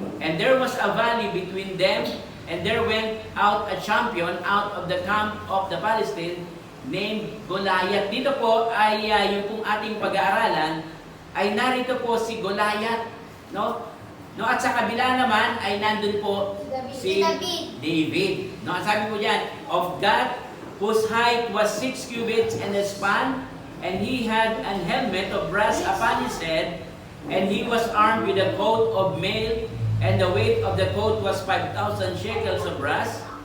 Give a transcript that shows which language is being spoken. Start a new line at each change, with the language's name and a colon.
English: And there was a valley between them, and there went out a champion out of the camp of the Palestine named Goliath.
Filipino: Dito po ay yung pong ating pag-aaralan ay narito po si Goliath, no? No, at sa kabila naman ay nandun po si David. No, ang sabi po diyan,
English: of God, whose height was 6 cubits and a span, and he had an helmet of brass upon his head, and he was armed with a coat of mail, and the weight of the coat was 5,000 shekels of brass.